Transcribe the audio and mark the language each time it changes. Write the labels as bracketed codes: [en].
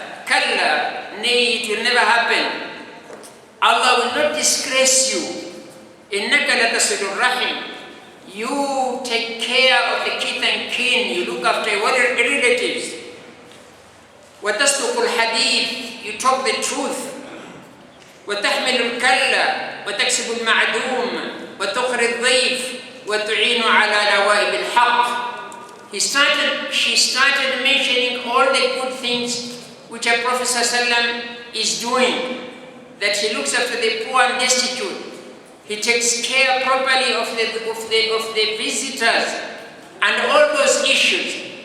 [en] Kalla, nay, it will never happen. Allah will not disgrace you. [ar] إنك لتصل الرحم. [en] You take care of the kith and kin. You look after your relatives. [ar] وتصدق الحديث. [en] You talk the truth. [ar] وتحمل الكلة وتكسب المعدوم وتقري الضيف وتعين على نوائب الحق. [en] She started mentioning all the good things which a Prophet ﷺ is doing, that he looks after the poor and destitute, he takes care properly of the visitors, and all those issues.